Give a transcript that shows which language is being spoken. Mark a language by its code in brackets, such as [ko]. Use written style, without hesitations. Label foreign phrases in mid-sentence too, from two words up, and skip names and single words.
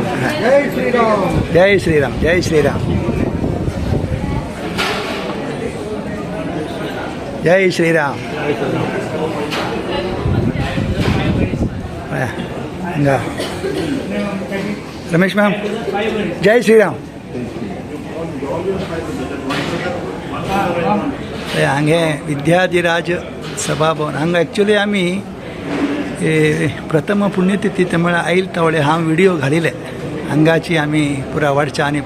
[kok] जय श्रीराम जय श्रीराम जय श्रीराम हंगा रमेश मैम जय श्रीराम हांगे विद्याधिराज सभाभवन हांगा एक्चुली आमी प्रथम पुण्यतिथी त्यामुळे आईल तावडे हा व्हिडिओ घालिले हांगाची आमी पुरा वाडच्या आणि